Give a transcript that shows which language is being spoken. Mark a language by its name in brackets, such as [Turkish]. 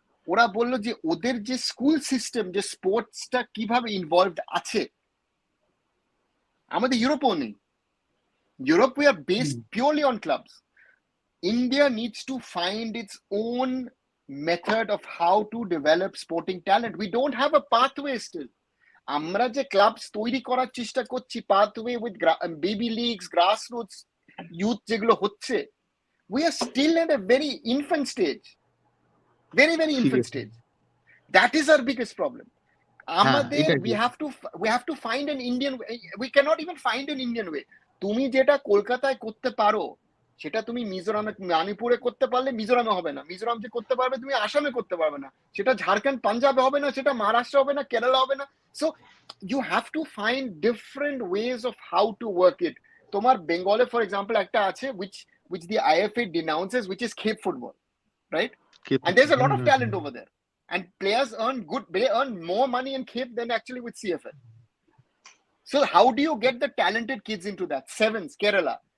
[Bangla] ওরা বললো যে ওদের যে স্কুল সিস্টেম, যে স্পোর্টসটা কিভাবে ইনভলভড আছে, আমাদের ইউরোপেও নেই। [English] Europe, we are based purely on clubs. India needs to find its own method of how to develop sporting talent. We don't have a pathway still. [Bangla] আমরা যে ক্লাবস তৈরি করার চেষ্টা করছি, [English] pathway with baby leagues, grassroots youth যেগুলো হচ্ছে, we are still at a very infant stage, very, very infant stage. That is our biggest problem. আমাদের we have to find an Indian way. We cannot even find an Indian way. [Bangla] তুমি যেটা কলকাতায় করতে পারো, সেটা তুমি মিজোরামে, মণিপুরে করতে পারলে মিজোরামে হবে না। মিজোরাম যে করতে পারবে তুমি আসামে করতে পারবে না, সেটা ঝাড়খণ্ড পাঞ্জাবে হবে না, সেটা মহারাষ্ট্র হবে না, কেরালা হবে না। [English] So you have to find different ways of how to work it. [Bangla] তোমার বেঙ্গলে ফর এক্সাম্পল একটা আছে [English] which the IFA denounces, which is Cape football, right? And there's a lot of talent over there, and players they earn more money in Cape than actually with CFL. So how do you get the talented kids into that? Sevens, Kerala.